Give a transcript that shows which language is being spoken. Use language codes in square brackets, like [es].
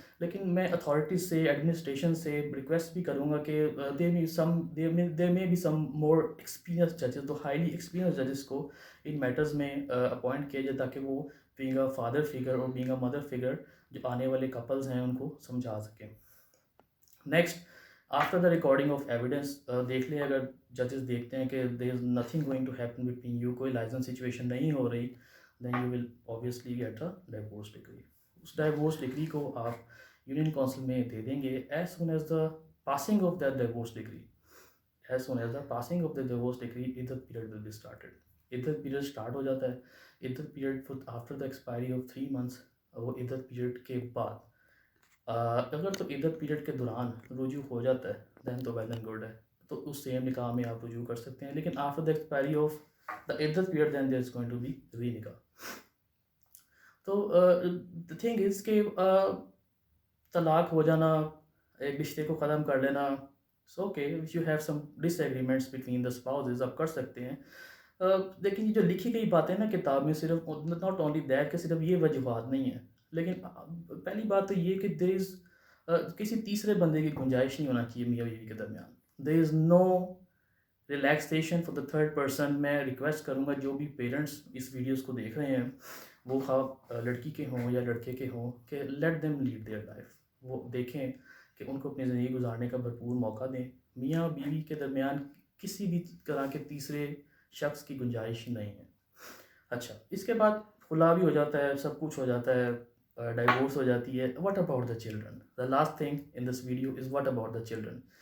[ur] لیکن میں اتھارٹیز سے, ایڈمنسٹریشن سے ریکویسٹ بھی کروں گا کہ [en] دیر میں be some more experience ججز, [ur] تو ہائیلی ایکسپیرینس ججز کو ان میٹرز میں اپوائنٹ کیا جائے تاکہ وہ [en] being a father figure [ur] اور [en] being a mother figure [ur] جو آنے والے کپلز ہیں ان کو سمجھا سکیں. [en] next, after the recording of evidence [ur] دیکھ لیں, اگر ججز دیکھتے ہیں کہ [en] there is nothing going to happen between you, [ur] کوئی لائسنس سچویشن نہیں ہو رہی, [en] Then you will obviously get a divorce decree. [ur] اس diverse degree کو آپ یونین کونسل میں دے دیں گے [en] As soon as the passing of that divorce decree. As soon as the passing of the divorce decree عدت period will be started. [ur] عدت period start ہو جاتا ہے. عدت period [en] after the expiry of 3 months, [ur] وہ عدت پیریڈ کے بعد اگر تو عدت پیریڈ کے دوران رجوع ہو جاتا ہے دین تو [en] well and good [ur] ہے, تو اس سیم نکاح میں آپ رجوع کر سکتے ہیں. [en] لیکن after the expiry of the عدت period then there is going to be re نکاح. [ur] تو [en] the thing is [ur] کہ طلاق ہو جانا, ایک رشتے کو ختم کر لینا, so okay [en] if you have some disagreements between the spouses [ur] آپ کر سکتے ہیں. لیکن یہ جو لکھی گئی باتیں نا کتاب میں, صرف [en] not only that [ur] کہ صرف یہ وجوہات نہیں ہیں, لیکن پہلی بات تو یہ کہ [en] there is [ur] کسی تیسرے بندے کی گنجائش نہیں ہونا چاہیے میاں بیوی کے درمیان. [en] there is no relaxation for the third person. [ur] میں ریکویسٹ کروں گا جو بھی پیرنٹس اس ویڈیوز کو دیکھ رہے ہیں, وہ خواہ لڑکی کے ہوں یا لڑکے کے ہوں, کہ [en] Let them lead their life. [ur] وہ دیکھیں کہ ان کو اپنی زندگی گزارنے کا بھرپور موقع دیں. میاں بیوی کے درمیان کسی بھی طرح کے تیسرے شخص کی گنجائش نہیں ہے. اچھا, اس کے بعد خلا بھی ہو جاتا ہے, سب کچھ ہو جاتا ہے, ڈائیورس ہو جاتی ہے. [en] What about the children? The last thing in this video is what about the children.